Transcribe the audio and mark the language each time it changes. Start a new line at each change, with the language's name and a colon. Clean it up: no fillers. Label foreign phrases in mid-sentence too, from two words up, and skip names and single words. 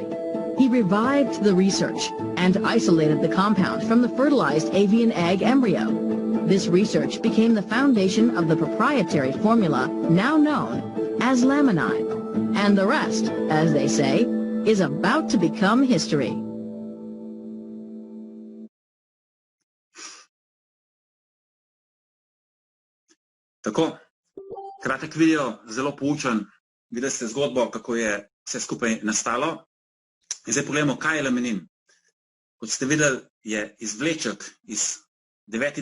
English: He revived the research and isolated the compound from the fertilized avian egg embryo. This research became the foundation of the proprietary formula now known as laminine. And the rest, as they say, is about to become history.
Slovenian: Tako, kratek video, zelo poučen. Videli ste zgodbo, kako je vse skupaj nastalo. In zdaj pogledamo, kaj je laminin. Kot ste videli, je izvleček iz 9.